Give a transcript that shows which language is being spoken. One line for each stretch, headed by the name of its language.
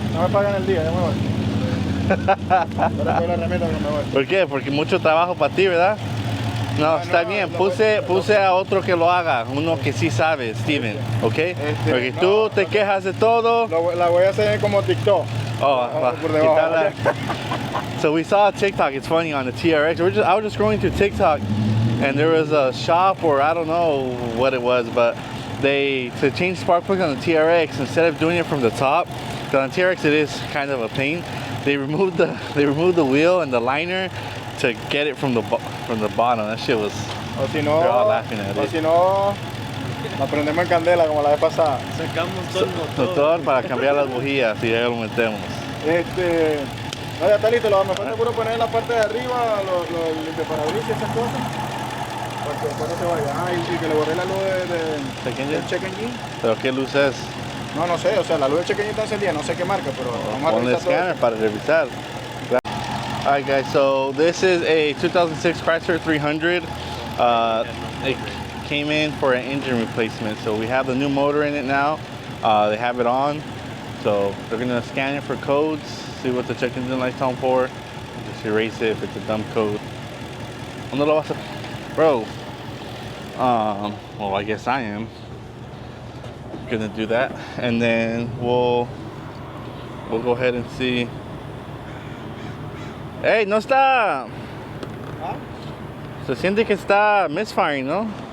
Spanish: No me pagan el día, ya me voy. ¿Por qué? Porque mucho trabajo para ti, ¿verdad? No, está bien. Puse a otro que lo haga, uno que sí sabe, Steven, ¿ok? Porque tú te quejas de todo. La voy a hacer como TikTok. Oh, por debajo.
English: So we saw a TikTok. It's funny on the TRX. I was just scrolling through TikTok, and there was a shop, or I don't know what it was, but to change spark plugs on the TRX, instead of doing it from the top, because on TRX it is kind of a pain. They removed the wheel and the liner to get it from the bottom. That shit was.
Spanish: O si no,
English: they're all laughing at it.
Spanish: O si no, la prendemos en candela como la vez pasada. Sacamos todo el motor para cambiar las bujías y ya lo metemos. No, ya está listo. Me falta puro poner en la parte de arriba los limpiaparabrisas y esas cosas. Para que después no se vaya. Y que le borré la luz del check engine. ¿Pero qué luz es? No sé, o sea, la luz del check engine está encendida, no sé qué marca, pero vamos a revisar
English: scanner
Spanish: para revisar.
English: Alright guys, so this is a 2006 Chrysler 300. It came in for an engine replacement, so we have the new motor in it now. They have it on, so they're gonna scan it for codes, see what the check engine light's on for, just erase it if it's a dumb code. Bro, well I guess I am gonna do that, and then we'll go ahead and see.
Spanish: Hey, no está. ¿Ah? Se siente que está misfiring, ¿no?